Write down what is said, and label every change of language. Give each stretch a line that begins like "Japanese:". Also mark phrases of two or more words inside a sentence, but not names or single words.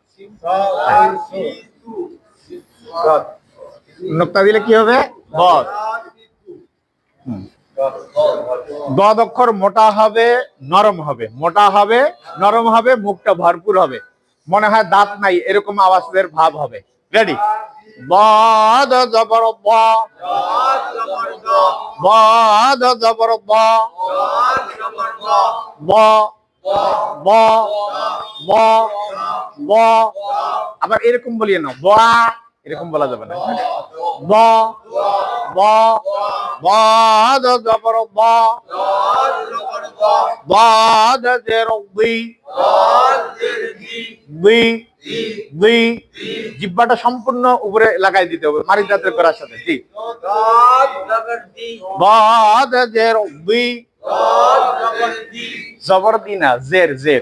Bangla: নোক্তা দিলে কি হবে? বদ। দদ অক্ষর মোটা হবে, নরম হবে, মোটা হবে, নরম হবে, মুখটা ভরপুর হবে, মনে হয় দাঁত নাই এরকম আওয়াজের ভাব হবে। রেডি? বদ জবর ব, বদ জবর ব, ব, ব, ব, ব। আবার এরকম বলিয়ে না, বা, এরকম বলা যাবে না। ব, ব, বদ জবর ব, বদ জের বি, বি, বি। জিহ্বাটা সম্পূর্ণ উপরে লাগাই দিতে হবে মারি দাঁতের করার সাথে। জি, বদ জের বি, জবর দি না, জের, জের।